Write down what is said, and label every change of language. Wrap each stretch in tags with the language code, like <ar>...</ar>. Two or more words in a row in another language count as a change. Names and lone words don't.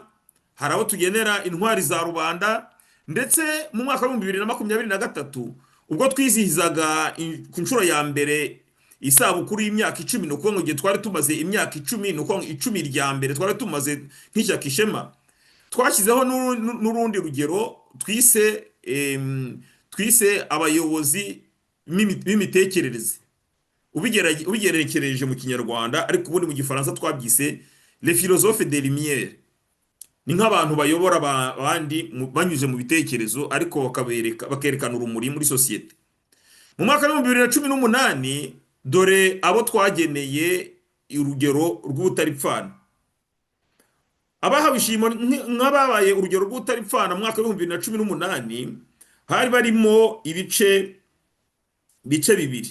<rw>Hari abo tugenera intwari za rubanda, ndetse mu mwaka wa 2023 ubwo twizihizaga ku nshuro ya mbere isabukuru y'imyaka 10, no kuvuga ngo twari tumaze imyaka 10, no kuvuga 10 rya mbere twari tumaze nk'ishyaka Ishema, twashyizeho n'urundi rugero twise abayobozi b'imitekerereze. Ubigerekereje mu kinyarwanda, ariko ubundi mu gifaransa twabyise</rw> <fr>les philosophes des lumières.</fr> <rw>Ni nk'abantu bayobora abandi banyuze mu bitekerezo, ariko bakerekana urumuri muri sosiyete. Mu mwaka wa 2018 dore abo twageneye urugero rw'ubutaripfana. Abahawe ishimo nk'ababaye urugero rw'ubutaripfana mu mwaka wa 2018 hari barimo ibice bibiri.</rw>